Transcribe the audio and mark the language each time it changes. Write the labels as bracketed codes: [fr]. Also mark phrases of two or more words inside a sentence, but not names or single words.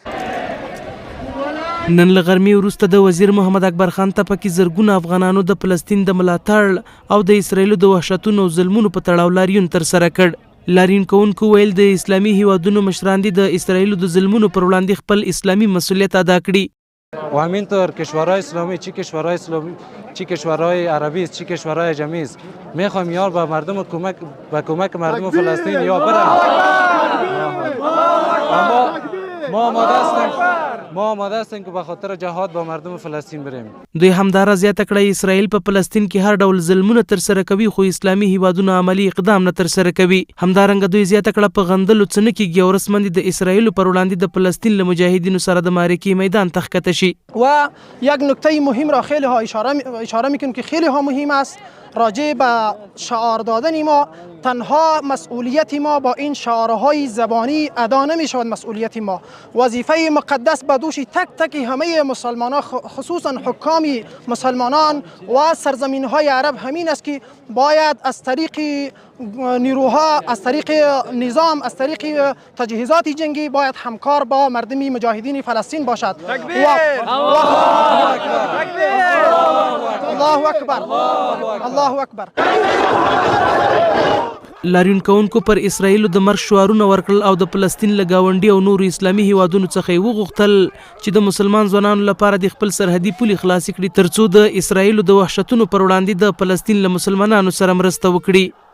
[ps] نن له غرمې وروسته د وزیر محمد اکبر خان تپه کې زرګونه افغانانو د فلسطین د ملاتړ او د اسرائیلو د وحشتونو او ظلمونو په تړاو لاریون ترسره کړ. لاریون کوونکو ویل د اسلامي هیوادونو مشران دي د اسرائیلو د ظلمونو پر وړاندې خپل اسلامي مسئولیت ادا کړي. [fa] و همینطور کشورهای اسلامی چی کشورهای عربی است چی کشورهای جمعی است میخوایم یا به مردم کمک مردم فلسطین یا برن. ما آماده هستیم که به خاطر جهاد با مردم فلسطین بریم. [ps] دوی همدارا زیاته کړه اسرائیل په فلسطین کې هر ډول ظلمونه ترسره کوي خو اسلامي هیوادونو عملی اقدام نه ترسره کوي. همدارنګه دوی زیاته کړه په غندلو څه نه کیږي او رسما د اسرائیلو پر وړاندې د فلسطین له مجاهدینو سره د معرکې میدان ته ښکته شي. [fa] و یک نکته مهم را خیلی ها اشاره میکنیم که خیلی ها مهم است راجع به شعار دادن ما. تنها مسئولیت ما با این شعارهای زبانی ادا نمی شود. مسئولیت ما وظیفه مقدس به دوش تک تک همه مسلمانان خصوصا حکام مسلمانان و سرزمین های عرب همین است که باید از طریق نیروها از طریق نظام از طریق تجهیزات جنگی باید همکار با مردم مجاهدین فلسطین باشد. [ar] الله اکبر الله اکبر. [ps] لاریون کوونکو پر اسرائیلو د مرګ شعارونه ورکړل او د فلسطین له ګاونډي او نورو اسلامي هیوادونو څخه یې وغوښتل چې د مسلمان ځوانانو لپاره د خپل سرحدي پولې خلاصې کړي ترڅو د اسرائیلو د وحشتونو پر وړاندې د فلسطین له مسلمانانو سره مرسته وکړي.